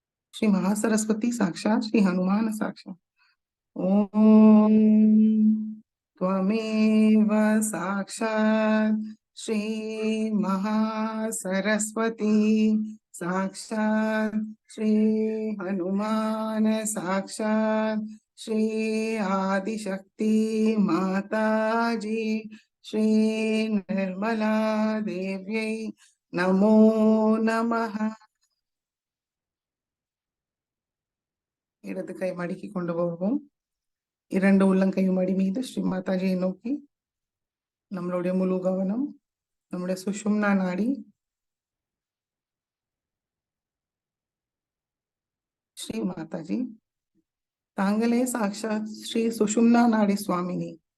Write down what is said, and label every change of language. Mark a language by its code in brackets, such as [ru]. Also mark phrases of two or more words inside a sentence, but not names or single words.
[sa] श्री महासरस्वती साक्षात श्री हनुमान साक्षात। ओम त्वमेव साक्षात् श्री महासरस्वती साक्षात् श्री हनुमान साक्षात् श्री आदिशक्ति माता जी श्री निर्मला देव्यै नमो नमः। [ta] இடது கை மடக்கி கொண்டு வருவோம். இரண்டு உள்ளங்கையும் மடி மீது ஸ்ரீ மாதாஜியை நோக்கி நம்மளுடைய முழு கவனம் நம்முடைய சுஷும்னா நாடி ஸ்ரீ மாதாஜி தாங்களே சாக்ஷாத் ஸ்ரீ சுஷும்னா நாடி சுவாமினி.